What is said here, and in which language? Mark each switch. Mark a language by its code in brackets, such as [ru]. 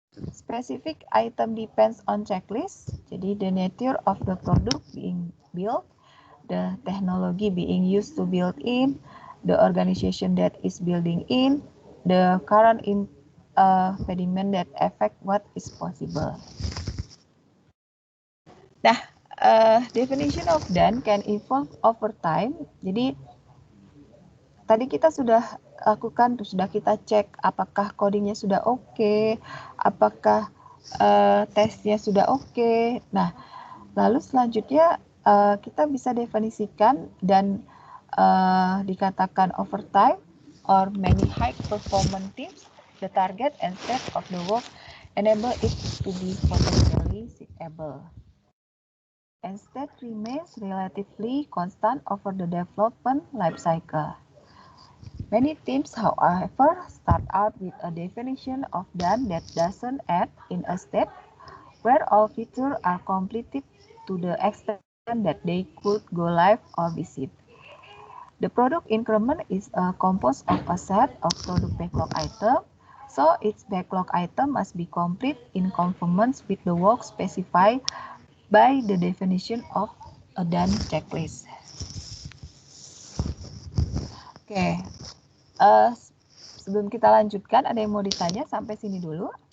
[en] Specific item depends on checklist. Jadi the nature of the product being built, the technology being used to build in, the organization that is building in, the current impediment that affect what is possible. Nah, definition of done can evolve over time. Jadi [id] tadi kita sudah lakukan, sudah kita cek apakah codingnya sudah oke, apakah tesnya sudah oke. Nah, lalu selanjutnya kita bisa definisikan dan dikatakan [en] over time or many high performance teams, the target and state of the work enable it to be potentially seeable. And state remains relatively constant over the development life cycle. Many teams, however, start out with a definition of done that doesn't end in a state where all features are completed to the extent that they could go live or be shipped. The product increment is composed of a set of product backlog items, so each backlog item must be complete in conformance with the work specified by the definition of a done checklist. [id] Oke, sebelum kita lanjutkan, ada yang mau ditanya sampai sini dulu?